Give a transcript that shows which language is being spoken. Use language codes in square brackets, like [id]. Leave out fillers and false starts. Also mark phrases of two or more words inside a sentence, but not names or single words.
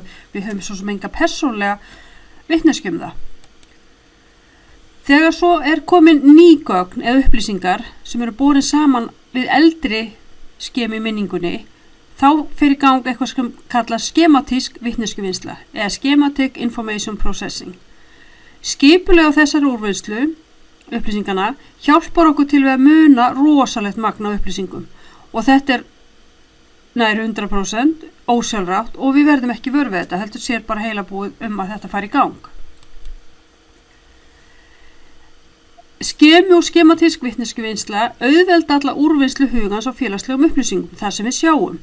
[is] Við höfum svo sem enga persónulega vitneskju það. Þegar svo komin ný gögn eða upplýsingar sem eru borin saman við eldri skemi í minningunni, þá fer í gang eitthvað sem kallast skematísk vitneskjuvinnsla eða [en] schematic information processing. [is] Skipulega þessari úrvinnslu upplýsingana hjálpar okkur til að muna rosalegt magn af upplýsingum og þetta nær 100% ósjálfrátt og við verðum ekki vör við þetta, heldur sér bara heilabúið að þetta fari í gang. Skemu og skematísk vitneskjuvinnsla auðvelda alla úrvinnslu hugans á félagslegum upplýsingum, þar sem við sjáum.